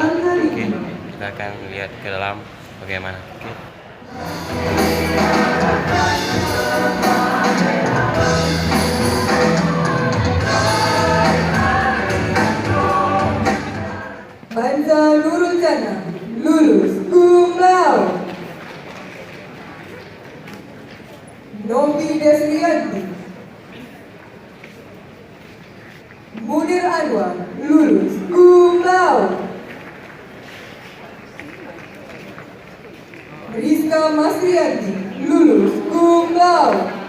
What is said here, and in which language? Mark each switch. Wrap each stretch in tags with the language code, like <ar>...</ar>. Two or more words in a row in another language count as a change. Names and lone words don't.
<id>Oke, kita akan lihat ke dalam bagaimana. Oke. Banza Nurul Jannah, lulus</id> <la>cum laude.</la> <id>Novi Desrianti, Munir Anwar, lulus</id> <la>cum laude.</la> <id>Rizka Masrianti, lulus</id> <la>cum laude.</la>